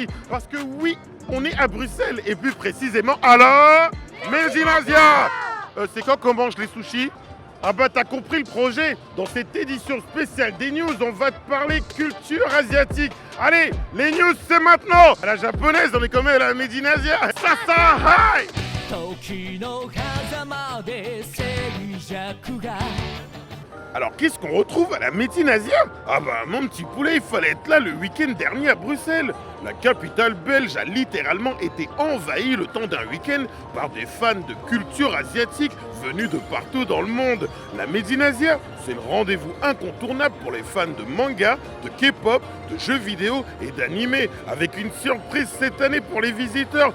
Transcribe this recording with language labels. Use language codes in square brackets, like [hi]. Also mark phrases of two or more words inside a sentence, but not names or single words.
[fr] Parce que oui, on est à Bruxelles, et plus précisément à la Medinasia. C'est quand qu'on mange les sushis? Ah bah t'as compris le projet. Dans cette édition spéciale des news, on va te parler culture asiatique. Allez, les news c'est maintenant. À la japonaise, on est quand même à la Medinasia. [en] Sasa, hi! [ja] 時の狭間で静寂が [fr] Alors qu'est-ce qu'on retrouve à la Medinasia? Ah bah mon petit poulet, il fallait être là le week-end dernier à Bruxelles. La capitale belge a littéralement été envahie le temps d'un week-end par des fans de culture asiatique venus de partout dans le monde. La Medinasia, c'est le rendez-vous incontournable pour les fans de manga, de K-pop, de jeux vidéo et d'animé, avec une surprise cette année pour les visiteurs.